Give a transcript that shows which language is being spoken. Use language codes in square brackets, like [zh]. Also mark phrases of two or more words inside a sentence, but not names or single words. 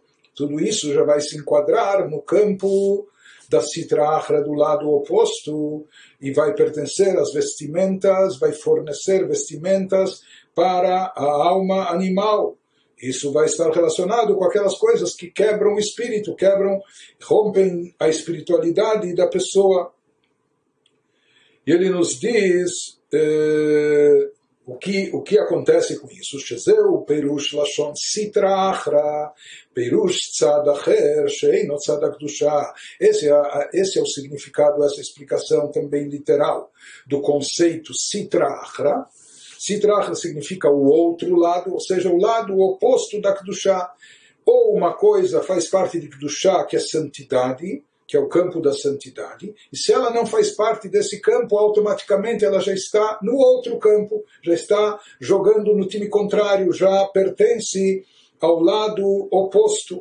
[pt] Tudo isso já vai se enquadrar no campo da [arc] סטרא אחרא [pt] do lado oposto e vai pertencer às vestimentas, vai fornecer vestimentas para a alma animal. Isso vai estar relacionado com aquelas coisas que quebram o espírito, rompem a espiritualidade da pessoa. E ele nos diz o que acontece com isso. [he] שזהו פירוש לשון סטרא אחרא, פירוש צד אחר, שאינו צד הקדושה. [pt] Esse é o significado, essa explicação também literal do conceito [arc] סטרא אחרא. סטרא אחרא [pt] significa o outro lado, ou seja, o lado oposto da Kedushá. Ou uma coisa faz parte de Kedushá, que é santidade, que é o campo da santidade, e se ela não faz parte desse campo, automaticamente ela já está no outro campo, já está jogando no time contrário, já pertence ao lado oposto.